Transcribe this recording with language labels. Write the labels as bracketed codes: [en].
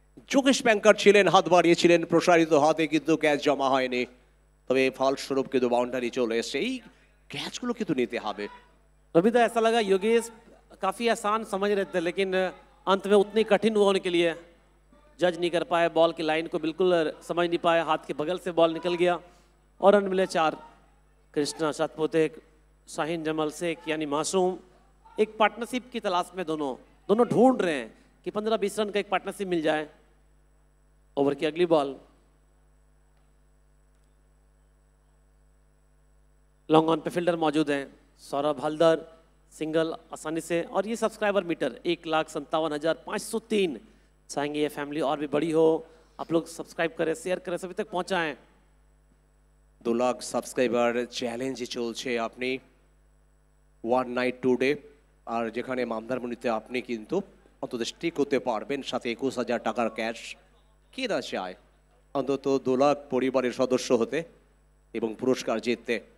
[bn] যোগেশ ব্যাংকার ছিলেন, হাত বাড়িয়েছিলেন, প্রসারিত হাতে কিন্তু ক্যাচ জমা হয়নি। তবে ফলস্বরূপ কিন্তু বাউন্ডারি চলে এসছে, এই ক্যাচগুলো কিন্তু নিতে হবে। [hi] रविदा, ऐसा लगा योगेश काफ़ी आसान समझ रहे थे, लेकिन अंत में उतनी कठिन हुआ उनके लिए। जज नहीं कर पाए, बॉल की लाइन को बिल्कुल समझ नहीं पाए, हाथ के बगल से बॉल निकल गया और रन मिले 4। कृष्णा सातपुते, शाहीन जमल शेख यानी मासूम एक पार्टनरशिप की तलाश में दोनों ढूंढ रहे हैं कि 15-20 रन का एक पार्टनरशिप मिल जाए। ओवर की अगली बॉल, लॉन्ग ऑन पे फील्डर मौजूद हैं, सौरभ हल्दर सिंगल आसानी से, और ये सब्सक्राइबर मीटर 1,57,503। चाहेंगे ये फैमिली और भी बड़ी हो, आप लोग सब्सक्राइब करें, शेयर करें, सभी तक पहुंचाएं। [bn] 2 লাখ সাবস্ক্রাইবার চ্যালেঞ্জে চলছে আপনি, 1 নাইট 2 ডে, আর যেখানে মামদারমণিতে আপনি কিন্তু অন্তত স্টিক হতে পারবেন, সাথে 21,000 টাকার ক্যাশ। কে না চায় অন্তত 2 লাখ পরিবারের সদস্য হতে এবং পুরস্কার জিততে।